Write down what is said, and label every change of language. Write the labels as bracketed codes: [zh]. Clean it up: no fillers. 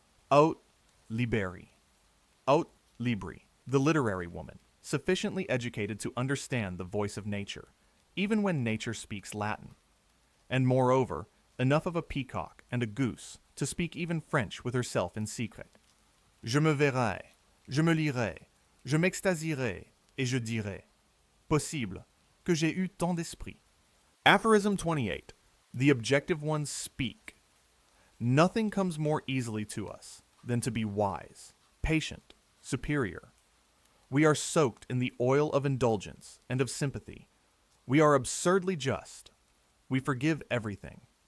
[la] Aut liberi. Aut libri, [en] the literary woman, sufficiently educated to understand the voice of nature, even when nature speaks Latin, and moreover, enough of a peacock and a goose to speak even French with herself in secret. [fr] Je me verrai, je me lirai, je m'extasierai, et je dirai, possible que j'ai eu tant d'esprit. [en] Aphorism 28. The objective ones speak. Nothing comes more easily to us than to be wise, patient, superior. We are soaked in the oil of indulgence and of sympathy. We are absurdly just. We forgive everything.